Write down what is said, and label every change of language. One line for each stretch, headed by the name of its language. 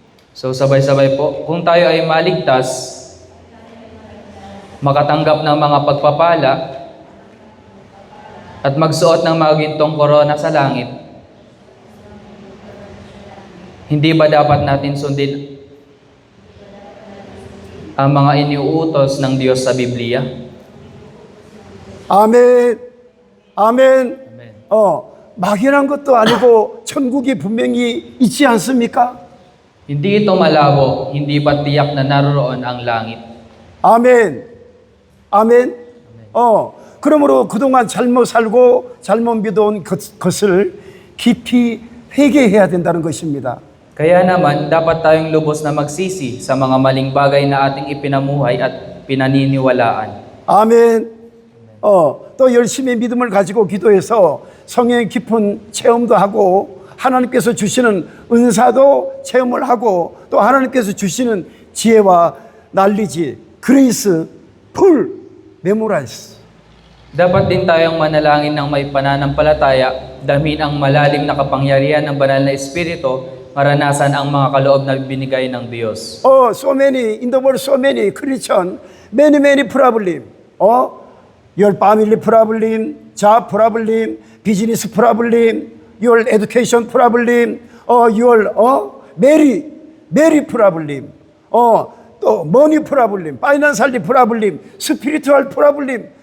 Filipino: So sabay-sabay po, kung tayo ay maligtas, makatanggap ng mga pagpapala, at magsuot ng mga gintong korona sa langit, hindi ba dapat natin sundin ang mga iniuutos ng Diyos sa Biblia?
Korean: 아멘. 아멘.
English: Amen.
Korean: 막연한 것도 아니고 천국이 분명히 있지 않습니까?
Filipino: Hindi ito malabo, hindi ba tiyak na naroon ang langit?
Korean: 아멘. 아멘. 그러므로 그동안 잘못 살고 잘못 믿어온 것을 깊이 회개해야 된다는 것입니다.
Filipino: Kaya naman, dapat tayong lubos na magsisi sa mga maling bagay na ating ipinamuhay at pinaniniwalaan.
Korean: 아멘. 또 열심히 믿음을 가지고 기도해서 성령의 깊은 체험도 하고 하나님께서 주시는 은사도 체험을 하고 또 하나님께서 주시는 지혜와 난리지
English: 그레이스 풀 메모라이즈.
Filipino: Dapat din tayong manalangin ng may pananampalataya, damhin ang malalim na kapangyarihan ng banal na Espiritu, maranasan ang mga kaloob na binigay ng Diyos.
English: So many in the world, so many Christian, many problem. Your family problem, job problem, business problem, your education problem, your marry problem, 또 money problem, financial problem, spiritual problem.